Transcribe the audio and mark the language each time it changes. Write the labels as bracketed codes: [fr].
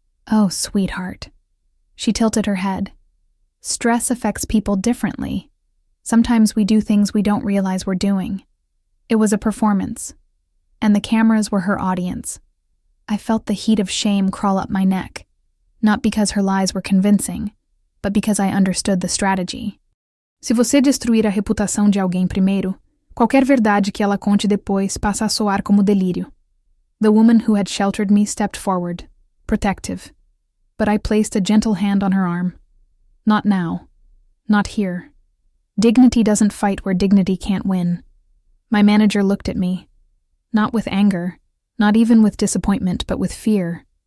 [en] "Oh, sweetheart." She tilted her head. "Stress affects people differently. Sometimes we do things we don't realize we're doing." It was a performance, and the cameras were her audience. I felt the heat of shame crawl up my neck, not because her lies were convincing, but because I understood the strategy. [pt] Se você destruir a reputação de alguém primeiro, qualquer verdade que ela conte depois passa a soar como delírio. [en] The woman who had sheltered me stepped forward, protective, but I placed a gentle hand on her arm. "Not now. Not here. Dignity doesn't fight where dignity can't win." My manager looked at me, not with anger, not even with disappointment, but with fear.